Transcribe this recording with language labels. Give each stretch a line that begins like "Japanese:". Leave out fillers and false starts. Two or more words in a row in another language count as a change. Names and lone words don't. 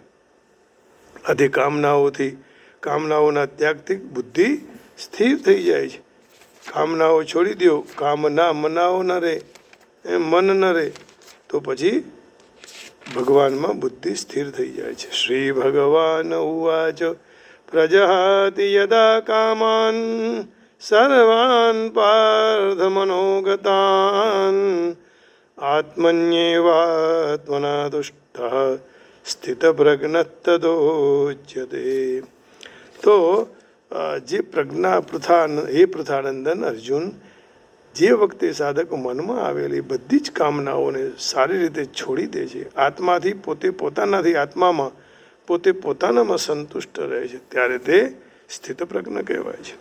Gujarati: આથી કામનાઓના ત્યાગથી બુદ્ધિ સ્થિર થઈ જાય છે. કામનાઓ છોડી દો, કામના મનાઓ ન રહે, મન ન રહે, તો પછી ભગવાનમાં બુદ્ધિ સ્થિર થઈ જાય છે.
Sanskrit: શ્રી ભગવાન ઉવાચ પ્રજહાતિ યદા કામાન સર્વાન પાર્થ મનોગતાન આત્મન્યેવાત્મના તુષ્ટઃ સ્થિતપ્રજ્ઞસ્તદોચ્યતે.
Gujarati: તો જે હે પૃથાનંદન અર્જુન, જે વખતે સાધક મનમાં આવેલી બધી જ કામનાઓને સારી રીતે છોડી દે છે, આત્માથી આત્મામાં પોતે પોતાનામાં સંતુષ્ટ રહે છે, ત્યારે તે સ્થિતપ્રજ્ઞ કહેવાય છે.